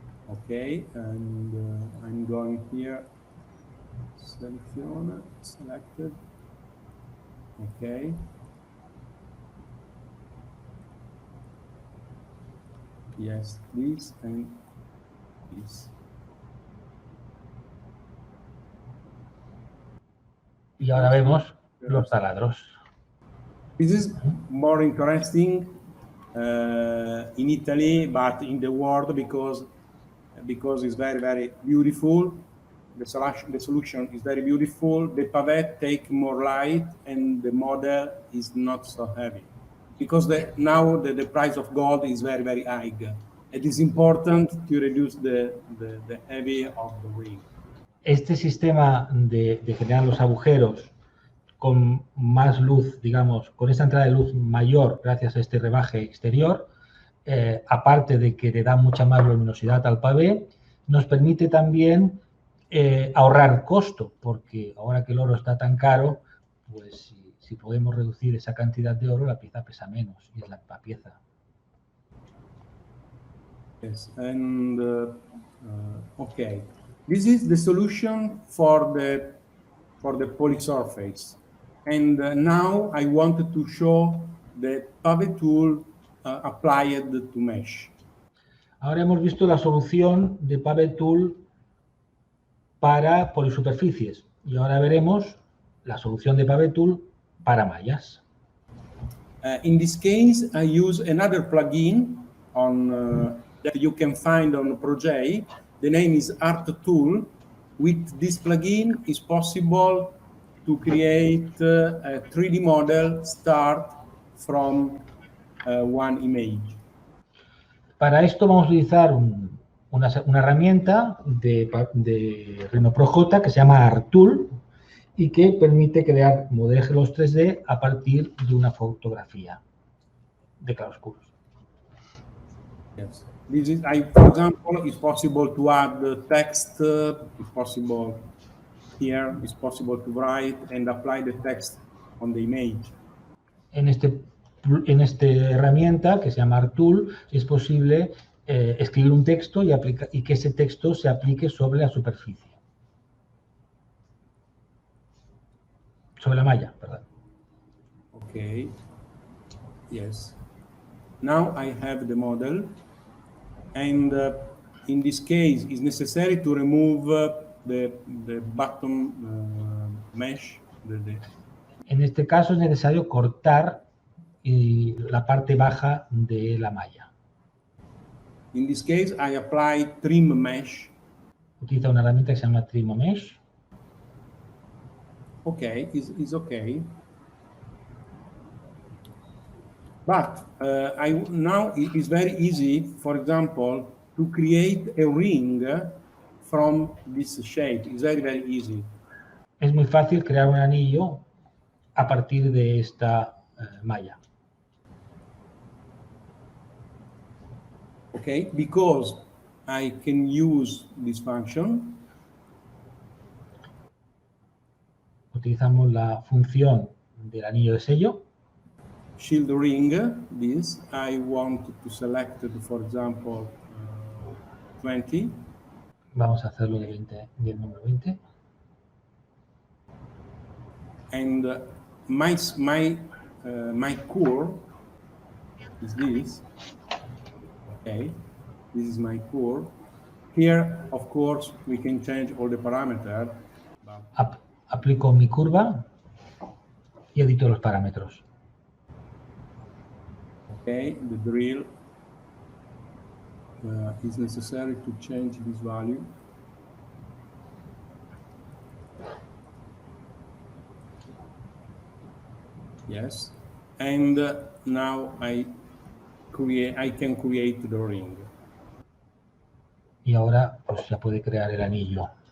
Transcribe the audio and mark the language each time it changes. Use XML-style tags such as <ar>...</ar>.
<en>Okay, and I'm going here. Seleziona, selected. Okay. Yes, this and this.</en> <es>Y ahora vemos los taladros.</es> <en>This is more interesting in Italy, but in the world because it's very, very beautiful. The solution is very beautiful. The pavette take more light and the model is not so heavy. Because now the price of gold is very, very high. It is important to reduce the heavy of the ring.</en> <es>Este sistema de generar los agujeros con más luz, digamos, con esta entrada de luz mayor gracias a este rebaje exterior, aparte de que le da mucha más luminosidad al pavé, nos permite también ahorrar costo, porque ahora que el oro está tan caro, pues si podemos reducir esa cantidad de oro, la pieza pesa menos y es la pieza.</es> <en>Yes, and okay, this is the solution for the polysurface. And now I wanted to show the pavé tool applied to mesh.</en> <es>Ahora hemos visto la solución de pavé tool para polisuperficies y ahora veremos la solución de pavé tool para mallas.</es> <en>In this case, I use another plugin on that you can find on Projay. The name is Art Tool. With this plugin, it's possible to create a 3D model start from one image.</en> <es>Para esto vamos a utilizar una herramienta de Rhino Pro J que se llama Art Tool y que permite crear modelos 3D a partir de una fotografía de claroscuros.</es> <en>Yes. This is, for example, it's possible to add text. It's possible here. It's possible to write and apply the text on the image.</en> <es>En esta herramienta que se llama Art Tool es posible escribir un texto y que ese texto se aplique sobre la superficie. Sobre la malla, perdón.</es> <en>Okay. Yes. Now I have the model, and in this case, it's necessary to remove the bottom mesh.</en> <es>En este caso es necesario cortar la parte baja de la malla.</es> <en>In this case, I apply trim mesh.</en> <es>Utiliza una herramienta que se llama Trim Mesh.</es> <en>Okay, it's okay. But now it is very easy, for example, to create a ring from this shape. It's very, very easy.</en> <es>Es muy fácil crear un anillo a partir de esta malla.</es> <en>Okay, because I can use this function.</en> <es>Utilizamos la función del anillo de sello.</es> <en>Shield ring, this, I want to select, for example, 20.</en> <es>Vamos a hacerlo del número 20.</es> <en>And my core is this. Okay, this is my core. Here, of course, we can change all the parameters.</en> <es>Aplico mi curva y edito los parámetros.</es> <en>Okay, the drill is necessary to change this value. Yes, and now I can create the ring.</en> <es>Y ahora pues ya puede crear el anillo.</es>